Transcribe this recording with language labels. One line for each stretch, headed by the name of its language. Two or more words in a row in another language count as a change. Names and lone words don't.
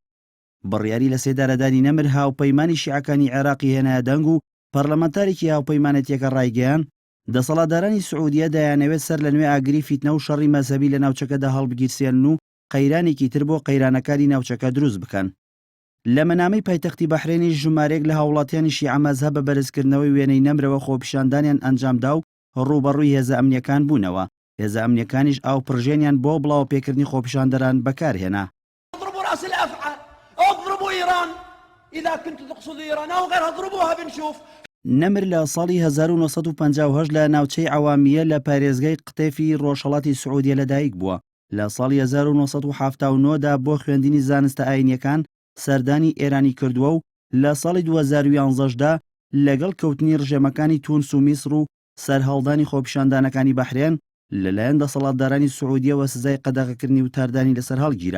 Central Kurdish: بڕیاری لە سێدارەدانی نەمر هاوپەیمانی شیعەکانی عێراقی هێنایە دەنگ و پەرلەمانتارێکی هاوپەیمانەتیەکە ڕایگەیان دەسەڵاتدارانی سعودیە دەیانەوێت سەر لە نوێ ئاگری فیتنە و شەڕی مەزهەبی لە ناوچەکەدا هەڵبگیرسێن و قەیرانێکی تر بۆ قەیرانەکانی ناوچەکە دروست بکەن. لە مەنامەی پایتەختی بەحرێنی ژمارەیەک لە هاوڵاتیانی شیعە مەزهەب بە بەرزکردنەوەی وێنەی نەمرەوە خۆپیشاندانیان ئەنجامدا و ڕوبەڕووی هێزە ئەمنیەکان بوونەوە. هێزە ئەمنیەکانیش ئاو پڕژێنیان بۆ بڵاو پێکردنی خۆپیشاندەران بەکارهێنا.
Arabic: اضربوا إيران إذا كنتم تقصدوا إيران أو غيرها اضربوها بنشوف.
Central Kurdish: نەمر لە ساڵی 1950 لە ناوچەی عەوامیە لە پارێزگای قتێفی ڕۆژهەڵاتی سعودیە لەدایک بووە. لە ساڵی 1979دا بۆ خوێندنی زانستە ئاینیەکان سەردانی ئێرانی کردووە و لە ساڵی 2011دا لەگەڵ کەوتنی ڕژێمەکانی تونس و میسر و سەرهەڵدانی خۆپیشاندانەکانی بەحرێن لەلایەن دەسەڵاتدارانی سعودیەوە سزای قەدەغەکردنی و تاردانی لەسەر هەڵگیرا.